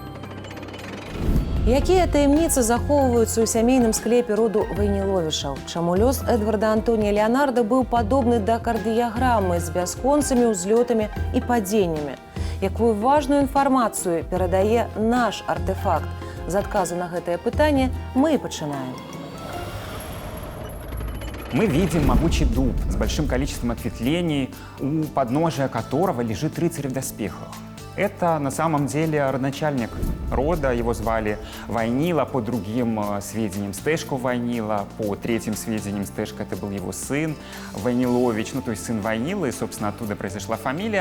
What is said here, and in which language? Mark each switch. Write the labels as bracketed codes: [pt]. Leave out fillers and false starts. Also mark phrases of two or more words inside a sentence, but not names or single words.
[be] Якія таямніцы захоўваюцца ў сямейным склепе роду Вайніловічаў? Чаму лёс Эдварда Антонія Леанарда быў падобны да кардыяграмы з бясконцымі ўзлётамі і падзеннямі? Якую важную інфармацыю перадае наш артефакт? З адказу на гэтае пытанне мы і пачынаем. [ru] Мы видим могучий дуб с большим количеством ответвлений, у подножия которого лежит рыцарь в доспехах. Это на самом деле родоначальник рода, его звали Вайнила, по другим сведениям Стешко Вайнила, по третьим сведениям Стешко это был его сын Вайнилович, то есть сын Вайнилы, и, собственно, оттуда произошла фамилия.